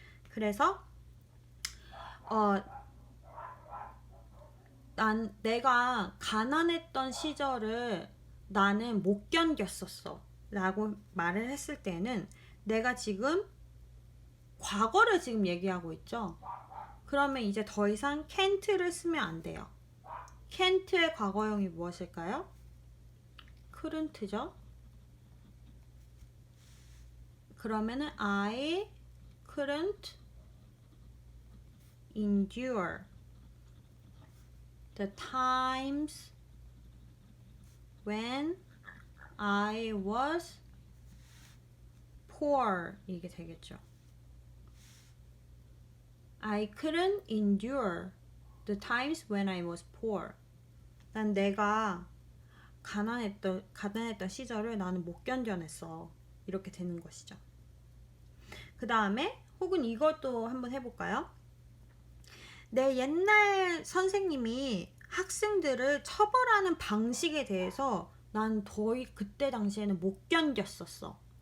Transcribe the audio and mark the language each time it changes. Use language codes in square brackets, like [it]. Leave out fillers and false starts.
[ko] 그래서 내가 가난했던 시절을 나는 못 견뎠었어 라고 말을 했을 때는 내가 지금 과거를 지금 얘기하고 있죠. 그러면 이제 더 이상 can't를 쓰면 안 돼요. can't의 과거형이 무엇일까요? couldn't죠. 그러면은 [en] I couldn't endure the times when I was poor [ko] 이게 되겠죠. [en] I couldn't endure the times when I was poor. [ko] 난 내가 가난했던 시절을 나는 못 견뎌냈어. 이렇게 되는 것이죠. 그 다음에 혹은 이것도 한번 해볼까요? 내 옛날 선생님이 학생들을 처벌하는 방식에 대해서 난 그때 당시에는 못 견뎠었어.